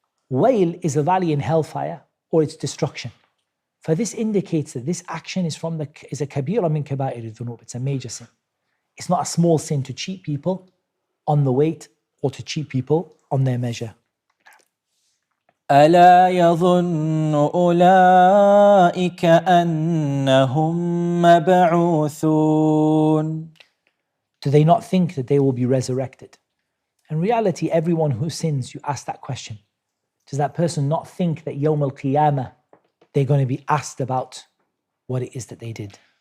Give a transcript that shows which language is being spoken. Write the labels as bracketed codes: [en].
[en] Wail is a valley in hellfire or its destruction. For this indicates that this action is a kabira min kaba'ir dhunub. It's a major sin. It's not a small sin to cheat people on the weight or to cheat people on their measure. [ar] ألا يظن أولئك أنهم مبعوثون. [en] Do they not think that they will be resurrected? In reality, everyone who sins, you ask that question. Does that person not think that Yawm al-Qiyamah, they're going to be asked about what it is that they did?